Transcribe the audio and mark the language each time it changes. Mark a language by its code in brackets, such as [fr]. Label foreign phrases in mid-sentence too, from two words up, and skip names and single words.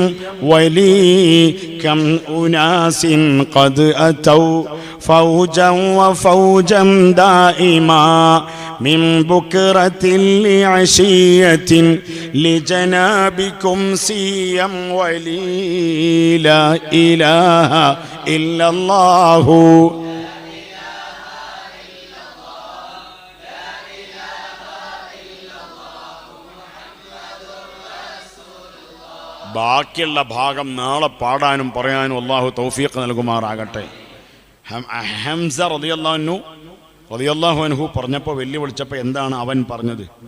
[ar] ولي كم أناس قد أتوا فوجا وفوجا دائما من بكرة لعشية لجنابكم CM ولي لا إله إلا الله [ml] ബാക്കിയുള്ള ഭാഗം നാളെ പാടാനും പറയാനും അള്ളാഹു തൗഫീഖ് നൽകുമാറാകട്ടെ. ഹംസ [ar] رضي الله عنه [ml] പറഞ്ഞപ്പോൾ വെല്ലുവിളിച്ചപ്പോൾ എന്താണ് അവൻ പറഞ്ഞത്?